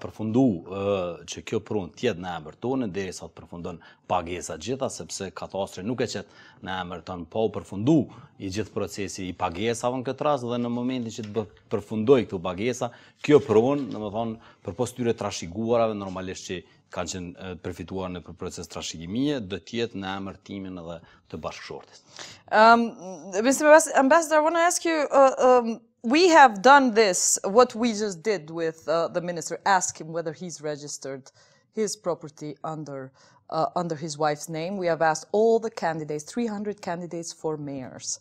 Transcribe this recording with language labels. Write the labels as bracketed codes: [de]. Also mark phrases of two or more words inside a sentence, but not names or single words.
[sq] përfunduar që kjo pronë tjetë në emër tonë derisa të përfundon pagesa gjitha, sepse katastri nuk e qet në emër tonë, pa u përfundu i gjithë procesi i pagesave në këtë rast dhe në momentin që të përfundoj këtu pagesa, kjo pronë, domethënë përpos tyre trashëguarave normalisht që kanë qenë përfituar në proces trashëgimie, do të jetë në emër timin edhe të bashkëshortit. [en] Mr. Ambassador, I want to ask you, we have done this, what we just did with the minister, ask him whether he's registered his property under his wife's name. We have asked all the candidates, 300 candidates for mayors.